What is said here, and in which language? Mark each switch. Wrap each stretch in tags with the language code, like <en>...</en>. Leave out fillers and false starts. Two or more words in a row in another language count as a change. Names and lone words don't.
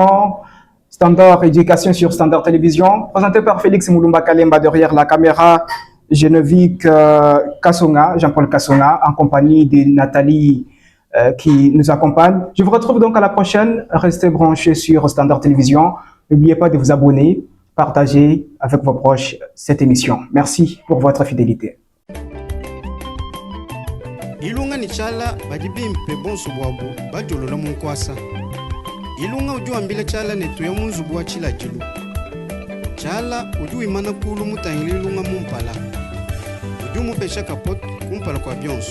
<fr>Standard Éducation sur Standard Télévision, présenté par Félix Moulumba Kalemba derrière la caméra, Geneviève Kassonga, Jean-Paul Kassonga, en compagnie de Nathalie qui nous accompagne. Je vous retrouve donc à la prochaine. Restez branchés sur Standard Télévision. N'oubliez pas de vous abonner, partager avec vos proches cette émission. Merci pour votre fidélité.</fr> <lu>Ilunga ni chala bajibimpe bonso bwabu bajolola munkwasa. Ilunga ujua mbile chala netu ya munzu bwa chila jilu. Chala ujua imana kulu mutangili ilunga mumpala. Ujua mupesha kapot kumpala kwa bionsu.</lu>